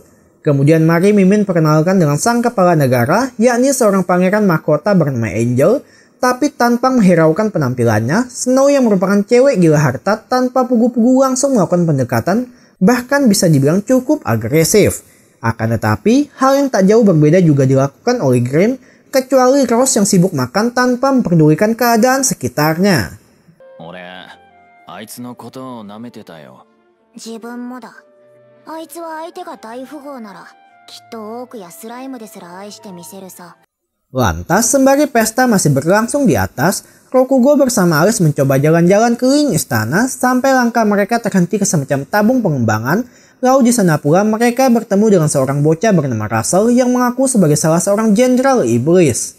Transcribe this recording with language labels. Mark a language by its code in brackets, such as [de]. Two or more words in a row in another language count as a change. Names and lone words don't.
[id] Kemudian mari Mimin perkenalkan dengan sang kepala negara, yakni seorang pangeran mahkota bernama Angel, tapi tanpa menghiraukan penampilannya, Snow yang merupakan cewek gila harta tanpa pugu-pugu langsung melakukan pendekatan, bahkan bisa dibilang cukup agresif. Akan tetapi, hal yang tak jauh berbeda juga dilakukan oleh Grimm, kecuali Rose yang sibuk makan tanpa memperdulikan keadaan sekitarnya. [ja] 自分もだ。あいつは相手が大富豪ならきっとオークやスライムですら愛してみせるさ。 [id] Lantas, sembari pesta masih berlangsung di atas, Rokugo bersama Alice mencoba jalan-jalan keliling istana sampai langkah mereka terhenti ke semacam tabung pengembangan. Lalu di sana pula mereka bertemu dengan seorang bocah bernama Russell yang mengaku sebagai salah seorang jenderal iblis.